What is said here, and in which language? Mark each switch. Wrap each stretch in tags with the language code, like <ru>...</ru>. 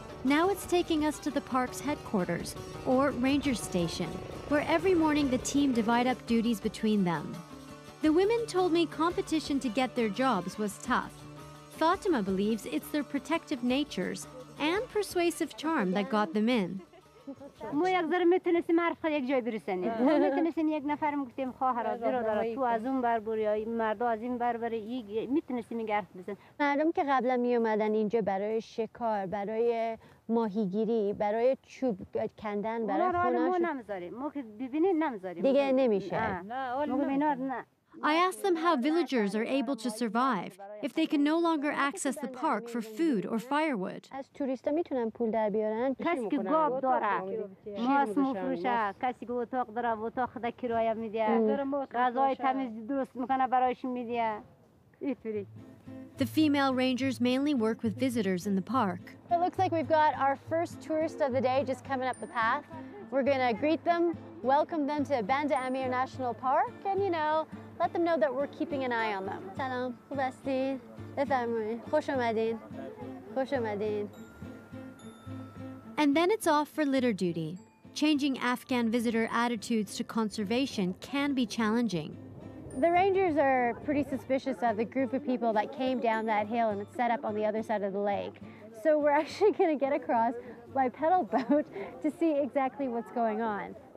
<en>Now it's taking us to the park's headquarters, or ranger station, where every morning the team divide up duties between them. The women told me competition to get their jobs was tough. Fatima believes it's their protective natures and persuasive charm that got them in.</en> <fa>ما یک ذره میتونستیم حرف یک جای برسونیم. ما میتونستیم یک نفر گفتیم خواهر زیرا تو از اون بر بری یا مردا از این بر بری میتونستیم این حرف بزنیم. مردم که قبلا می اومدن اینجا برای شکار، برای ماهیگیری، برای چوب کندن، برای خونه‌شون ما نمیذاریم. ما که ببینید نمیذاریم. دیگه نمیشه. نه.</fa> <en>I asked them how villagers are able to survive if they can no longer access the park for food or firewood.</en> <fa>از توریستا میتونن پول در بیارن. کسی که گاو داره، ماست میفروشه، کسی که اتاق داره، اتاق خود کرایه میده، غذای تمیز درست میکنه برایش میده. اینطوری.</fa> <en>The female rangers mainly work with visitors in the park. It looks like we've got our first tourist of the day just coming up the path. We're going to greet them, welcome them to Banda Amir National Park, and, let them know that we're keeping an eye on them.</en> <fa>سلام، خوب هستین؟ بفرمایید. خوش آمدین. خوش آمدین.</fa> <en>And then it's off for litter duty. Changing Afghan visitor attitudes to conservation can be challenging. The rangers are pretty suspicious of the group of people that came down that hill and set up on the other side of the lake. So we're actually going to get across by pedal boat to see exactly what's going on.</en>